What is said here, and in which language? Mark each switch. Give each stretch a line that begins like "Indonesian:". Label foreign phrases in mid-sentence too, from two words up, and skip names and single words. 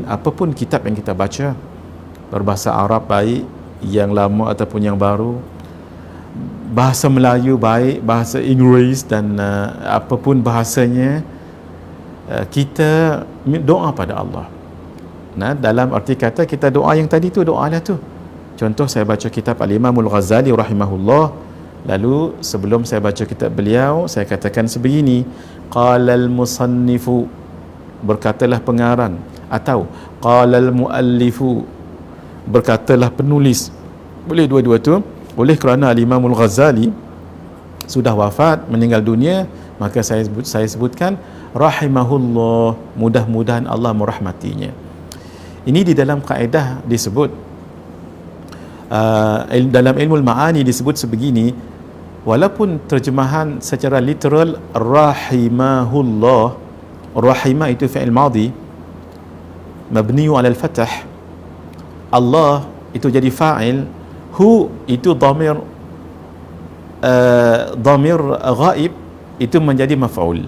Malay: Apapun kitab yang kita baca, berbahasa Arab baik, yang lama ataupun yang baru, bahasa Melayu baik, bahasa Inggeris dan apapun bahasanya, kita doa pada Allah. Dalam arti kata kita doa yang tadi tu, doa lah tu. Contoh, saya baca kitab Al-Imamul Ghazali rahimahullah, lalu sebelum saya baca kitab beliau, saya katakan sebegini,
Arabic: قال المصنف,
Malay: berkatalah pengarang, atau
Arabic: قال المؤلف,
Malay: berkatalah penulis. Boleh dua-dua tu. Boleh kerana Al-Imamul Ghazali sudah wafat, meninggal dunia, maka saya sebutkan rahimahullah, mudah-mudahan Allah merahmatinya. Ini di dalam kaedah disebut, dalam ilmu ma'ani disebut sebegini, walaupun terjemahan secara literal rahimahullah, rahimah itu
Arabic: فعل ماض مبني على الفتح,
Malay: Allah itu jadi fa'il, hu itu
Arabic: ضمير غائب
Malay: itu menjadi maf'ul.